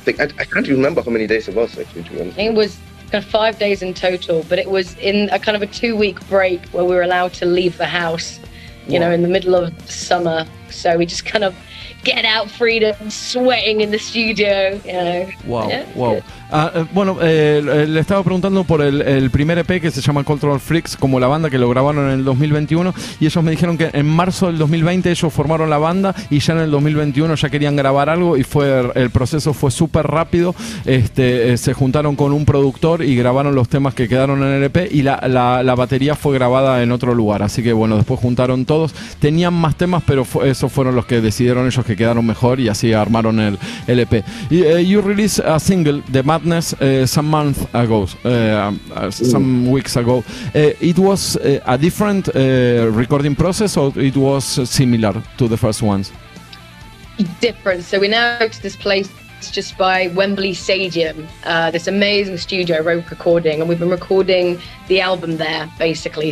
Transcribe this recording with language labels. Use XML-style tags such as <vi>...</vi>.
<en>I can't even remember how many days it was actually. It was 5 days in total, but it was in a kind of a 2-week break where we were allowed to leave the house, in the middle of summer. So we just kind of get out freedom, sweating in the studio, Wow, yeah, wow.</en> <es>Bueno, le estaba preguntando por el primer EP que se llama Control Freaks, como la banda, que lo grabaron en el 2021, y ellos me dijeron que en marzo del 2020 ellos formaron la banda, y ya en el 2021 ya querían grabar algo, y el proceso fue súper rápido. Se juntaron con un productor y grabaron los temas que quedaron en el EP, y la batería fue grabada en otro lugar, así que bueno, después juntaron todos. Tenían más temas, pero esos fueron los que decidieron ellos que quedaron mejor, y así armaron el EP.</es> <en>You released a single, The Madness, some months ago, some weeks ago. It was a different recording process, or it was similar to the first ones? Different. So we now go to this place just by Wembley Stadium, this amazing studio, road recording, and we've been recording the album there basically.</en>